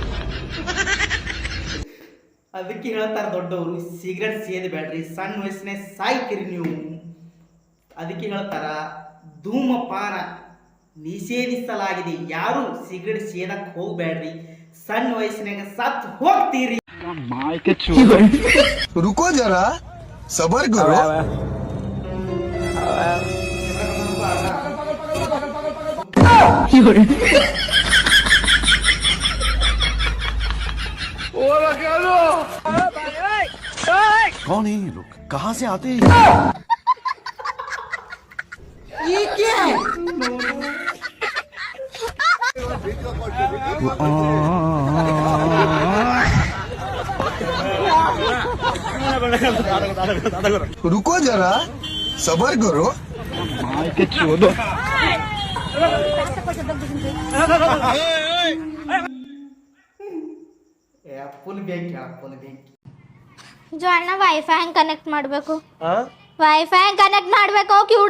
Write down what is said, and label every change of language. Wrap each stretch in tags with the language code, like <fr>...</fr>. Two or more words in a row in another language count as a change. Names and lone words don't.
<kn>ಅದಕ್ಕೆ ಹೇಳ್ತಾರೆ ದೊಡ್ಡವರು, ಸಿಗರೆಟ್ ಸೇದಬೇಡ್ರಿ, ಸಣ್ಣ ವಯಸ್ಸಿನ ಸಾಯ್ತೀರಿ ನೀವು. ಅದಕ್ಕೆ ಹೇಳ್ತಾರ ಧೂಮಪಾನ ನಿಷೇಧಿಸಲಾಗಿದೆ. ಯಾರು ಸಿಗರೆಟ್ ಸೇದಕ್ ಹೋಗ್ಬೇಡ್ರಿ, ಸಣ್ಣ ವಯಸ್ಸಿನಾಗ ಸತ್ ಹೋಗ್ತೀರಿ.</kn> <hi>रुको ज़रा, सबर करो. कौन है ये लोग? कहाँ से आते हैं? ये क्या है? रुको जरा, सबर करो.</hi> <kn>ಫುಲ್ ಬೆಂಕಿ, ಫುಲ್ ಬೆಂಕಿ. जो ಅಣ್ಣ ವೈಫೈ ಹೆಂಗ್ ಕನೆಕ್ಟ್ ಮಾಡಬೇಕು? ವೈಫೈ ಹೆಂಗ್ ಕನೆಕ್ಟ್ ಮಾಡಬೇಕು ಕಿವುಡ?</kn>